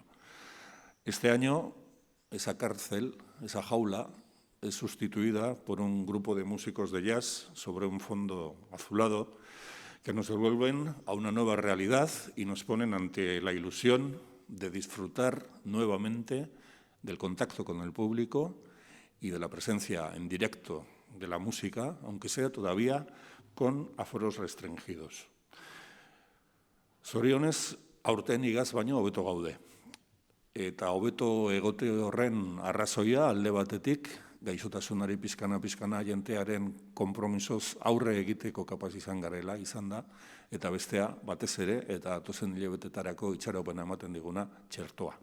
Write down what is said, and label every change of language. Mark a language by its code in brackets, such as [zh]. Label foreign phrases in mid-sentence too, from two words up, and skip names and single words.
[es] Este año, esa cárcel, esa jaula, es sustituida por un grupo de músicos de jazz sobre un fondo azulado que nos devuelven a una nueva realidad y nos ponen ante la ilusión de disfrutar nuevamente del contacto con el público y de la presencia en directo de la música, aunque sea todavía con aforos restringidos. [eu] Zorionez, aurten igaz baino hobeto gaude. Eta hobeto egote horren arrazoia alde batetik, gaixotasunari pizkana jentearen konpromisoz aurre egiteko kapaz izan da, eta bestea batez ere, eta datozen hilabetetarako itxaropena ematen diguna, txertoa.